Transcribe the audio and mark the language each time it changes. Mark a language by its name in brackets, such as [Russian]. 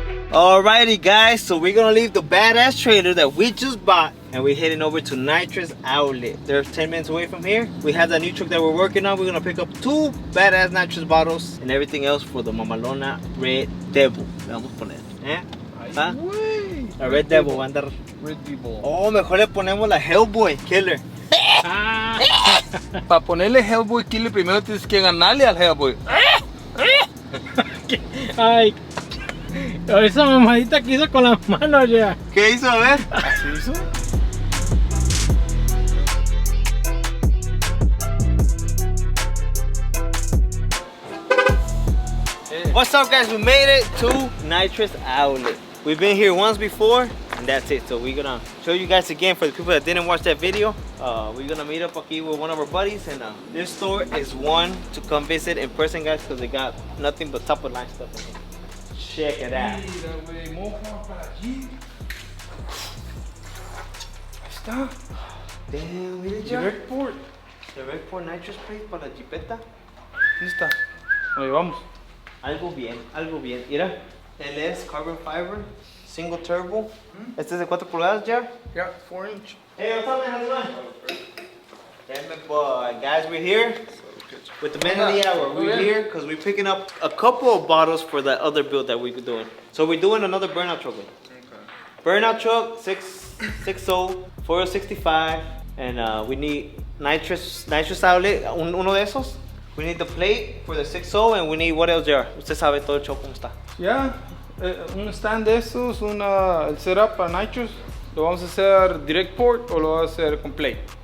[English] Alrighty guys, so we're gonna leave the badass trailer that we just bought and we're heading over to Nitrous Outlet. They're 10 minutes away from here. We have that new truck that we're working on. We're gonna pick up 2 badass Nitrous bottles and everything else for the Mamalona Red Devil. [Spanish] Le vamos a poner, ¿eh? ¿Ah? La Red Devil va a andar. [English] Red Devil. [Spanish] Oh, mejor le ponemos la Hellboy Killer. Para ponerle Hellboy Killer primero tienes que ganarle al Hellboy. Ay, esa mamadita que hizo con las manos ya. ¿Qué hizo? A ver. ¿Así hizo? [English] What's up guys, we made it to Nitrous Outlet. We've been here once before and that's it. So we're gonna show you guys again for the people that didn't watch that video. We're gonna meet up aquí with one of our buddies, and this store is one to come visit in person guys, because they got nothing but top of line stuff in here. Check it out. [Spanish] Mira, güey, moja para allí. Ahí está. Damn, mira ya. [English] Direct port. Direct port Nitrous plate [Spanish] para la jipeta. ¿Dónde está? Ahí vamos. Algo bien, algo bien. Mira, [English] LS carbon fiber, single turbo. [Spanish] Este es de 4 pulgadas ya. [English] Yeah, 4-inch. Hey, what's up, man? How's it going? Damn it, boy. Guys, we're here with the man of the hour. We're here because we're picking up a couple of bottles for that other build that we're doing. So we're doing another burnout truck. Burnout truck, 6.0, 465, and we need nitrous outlet, [Spanish] uno de esos. [English] We need the plate for the 6.0, and we need what else, JR? [Spanish] Usted sabe todo el show cómo está. Ya, un stand de esos, el setup para Nitrous. ¿Lo vamos a hacer direct port o lo vamos a hacer con plate?